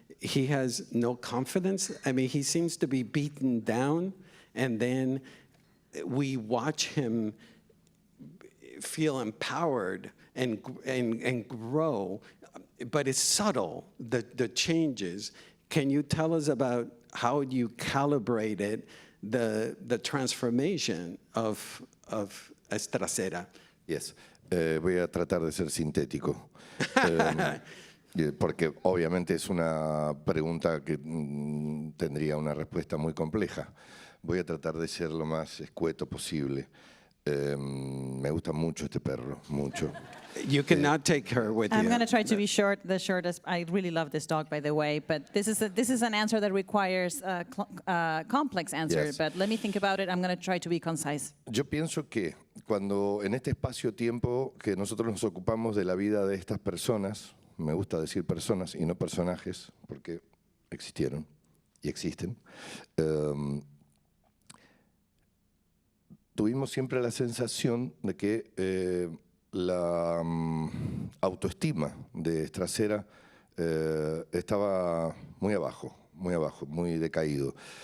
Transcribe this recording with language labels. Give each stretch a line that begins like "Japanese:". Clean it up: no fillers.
English: He has no confidence. I mean, he seems to be beaten down, and then we watch him feel empowered and grow, but it's subtle, the changes. Can you tell us about how you calibrated the transformation of Trasera? Yes.
Spanish: Voy a tratar de ser sintético. Porque obviamente es una pregunta que tendría una respuesta muy compleja. Voy a tratar de ser lo más escueto posible. Me gusta mucho este perro, mucho.
English: You cannot take her with you. I'm going to try to be short. The shortest. I really love this dog, by the way. But this is an answer that requires a complex answer. Yes. But let me think about it. I'm going to try to be concise.
Spanish: Yo pienso que cuando en este espacio-tiempo que nosotros nos ocupamos de la vida de estas personas, me gusta decir personas y no personajes, porque existieron y existen, tuvimos siempre la sensación de que la autoestima de Trasera estaba muy abajo, muy decaído.